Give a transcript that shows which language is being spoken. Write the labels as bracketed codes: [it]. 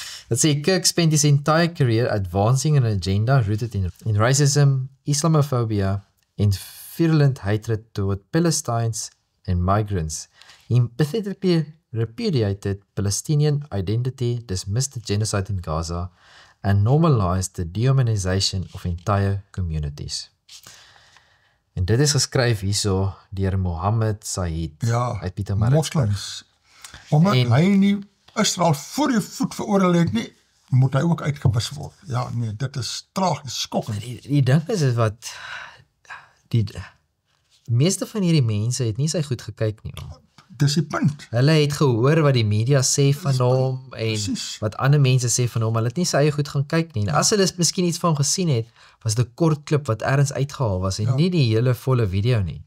[en] That say Kirk spent his entire career advancing an agenda rooted in racism, Islamophobia, and virulent hatred toward Palestinians and migrants. He emphatically repudiated Palestinian identity, dismissed the genocide in Gaza, and normalized the dehumanization of entire communities. [af] En dit is geskryf hierso deur Mohammed Said Ja, uit Pietermaritzburg. moslims. Omdat hy nie Israel voor die voet veroordeel het nie, moet hy ook uitgewis word. Ja, nee, dit is tragies, skokkend. Die ding is wat die meeste van hierdie mense het nie sy goed gekyk nie. Dis die punt. Hulle het gehoor wat die media sê van hom en Precies. wat ander mense sê van hom. Hulle het nie sy eie goed gaan kyk nie. En as hulle miskien iets van hom gesien het, was dit 'n kort klip wat ergens uitgehaal was en nie die hele volle video nie.